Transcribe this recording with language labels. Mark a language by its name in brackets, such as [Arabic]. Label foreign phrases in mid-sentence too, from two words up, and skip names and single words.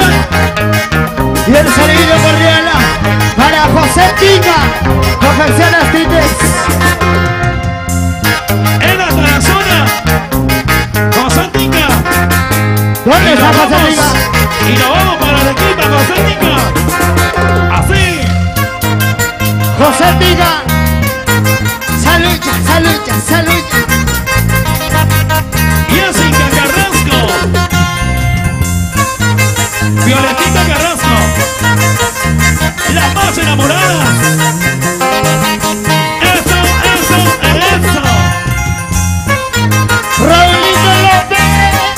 [Spanish] Y el saludo cordial para José Tica, Confecciones Tites. En la zona, José Tica. ¿Dónde está José Tica? Y nos vamos para Arequipa, José Tica. Así. José Tica. Salucha, salucha, salucha. Jessica Carrasco. Violetita Carrasco. Las más enamoradas. Eso, eso, eso. Raulito López.